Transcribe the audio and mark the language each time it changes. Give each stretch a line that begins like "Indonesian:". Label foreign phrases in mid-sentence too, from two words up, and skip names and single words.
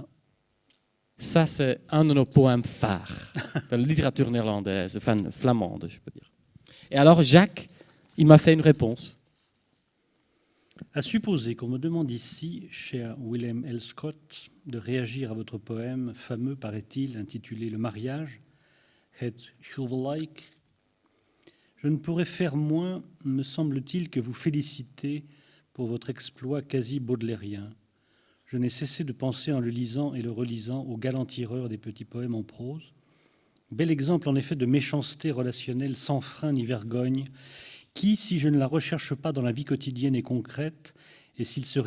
French: Ça, c'est un de nos poèmes phares de la littérature néerlandaise, enfin flamande, je peux dire. Et alors, Jacques, il m'a fait une réponse. À supposer qu'on me demande ici, cher Willem El Scott, de réagir à votre poème fameux, paraît-il, intitulé Le mariage, Het huwelijk, je ne pourrais faire moins, me semble-t-il, que vous féliciter pour votre exploit quasi baudelairien. Je n'ai cessé de penser en le lisant et le relisant au galant tireur des petits poèmes en prose. Bel exemple en effet de méchanceté relationnelle sans frein ni vergogne, qui, si je ne la recherche pas dans la vie quotidienne et concrète, et s'il serait